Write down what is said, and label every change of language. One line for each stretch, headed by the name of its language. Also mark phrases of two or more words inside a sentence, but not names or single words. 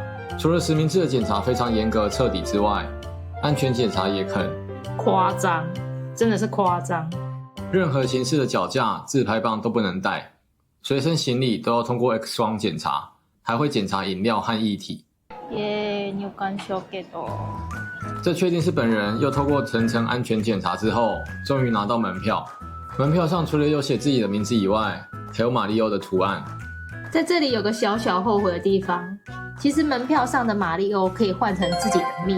Chinese: 除了实名制的检查非常严格彻底之外，安全检查也很夸张，真的是夸张。任何形式的脚架、自拍棒都不能带，随身行李都要通过 X 光检查，还会检查饮料和液体。
Japanese: 入館証ゲット。
Chinese: 这确定是本人，又透过层层安全检查之后，终于拿到门票。门票上除了有写自己的名字以外，还有马里奥的图案。在这里有个小小后悔的地方，其实门票上的马里奥可以换成自己的密。